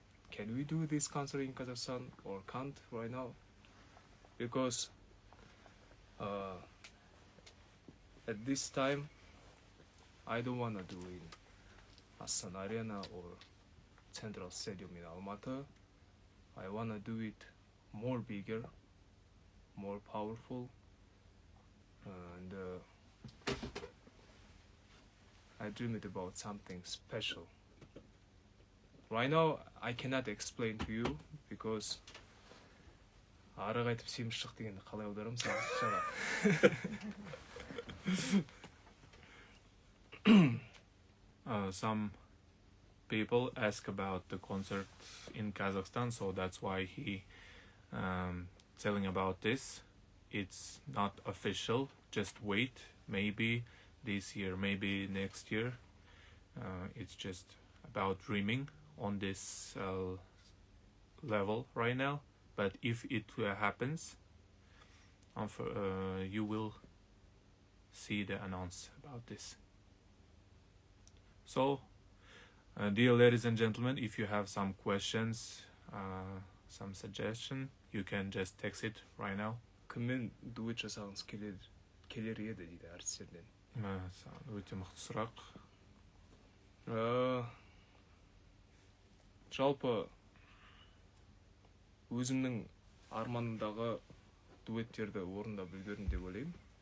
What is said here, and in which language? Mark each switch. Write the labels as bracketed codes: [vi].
[en] Can we do this concert in Kazakhstan or can't right now? Because at this time, I don't want to do in Astana Arena or Central Stadium in Almaty. I want to do it more bigger, more powerful, and I dreamed about something special. Right now, I cannot explain to you because [kk] ары қайтып семіз шық дегенді қалай аударам сағашаға. [en] Some people ask about the concert in Kazakhstan, so that's why he telling about this. It's not official, just wait, maybe this year, maybe next year. It's just about dreaming on this level right now, but if it happens, you will see the announce about this. So, dear ladies and gentlemen, if you have some questions, some suggestion, you can just text it right now. [kk] Кіммен дуэт жасағыңыз келер еді дейді әртістерден. Өте мықты сұрақ. Жалпы өзімнің арманымдағы дуэттерді орындап үлгердім деп ойлаймын.